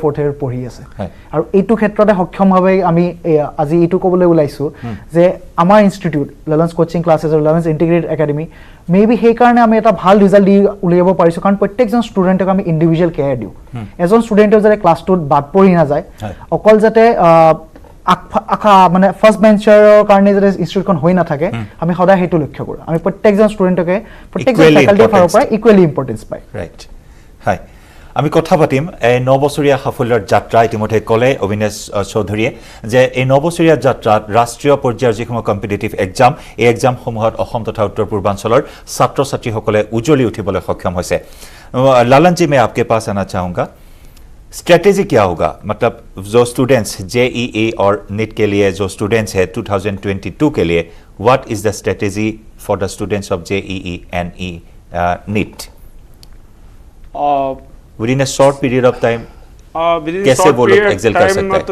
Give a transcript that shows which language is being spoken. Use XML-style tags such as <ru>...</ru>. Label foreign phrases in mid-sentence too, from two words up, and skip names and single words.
<as>4th ইয়াৰ পঢ়ি আছে আৰু এইটো ক্ষেত্ৰতে সক্ষমভাৱে আমি আজি এইটো ক'বলৈ ওলাইছো যে আমাৰ ইনষ্টিটিউট লালন্স কোচিং ক্লাছেছ আৰু লালন্স ইণ্টিগ্ৰেটেড একাডেমি মেবি সেই কাৰণে আমি এটা ভাল ৰিজাল্ট দি উলিয়াব পাৰিছো কাৰণ প্ৰত্যেকজন ষ্টুডেন্টক আমি</as> <en>individual care</en> <as>দিও এজন ষ্টুডেন্টৰ যাতে ক্লাছটোত বাদ পৰি না যায় অকল যাতে মানে ফার্স্ট বেঞ্চাৰৰ কাৰণে যাতে ইনষ্টিটিউটখন হৈ না থাকে আমি সদায় হেতু লক্ষ্য কৰো আমি প্ৰত্যেকজন ষ্টুডেন্টকে প্ৰত্যেকজন ফ্যাকাল্টিৰ ফালৰ পৰা</as> <en>equally importance</en> <as>পায় ৰাইট হয় আমি কথা পাতিম এই 9 বছৰীয়া সাফল্যৰ যাত্ৰা ইতিমধ্যে ক'লে অবিনাশ চৌধুৰীয়ে যে এই 9 বছৰীয়া যাত্ৰাত ৰাষ্ট্ৰীয় পৰ্যায়ৰ যিসমূহ কম্পিটিটিভ এক্সাম এই এক্সামসমূহত অসম তথা উত্তৰ পূৰ্বাঞ্চলৰ ছাত্ৰ ছাত্ৰীসকলে উজ্জ্বলি উঠিবলৈ সক্ষম হৈছে</as> <hi>लालन जी मैं आपके पास आना चाहूँगा स्ट्रेटेजी क्या होगा मतलब जो स्टूडेंट्स जेईई और नीट के लिए जो स्टूडेंट्स है 2022 के लिए</hi> <en>what is the strategy for the students of JEE and NEET within a short period of time</en> <hi>कैसे वो लोग एक्सेल कर सकते हैं?</hi>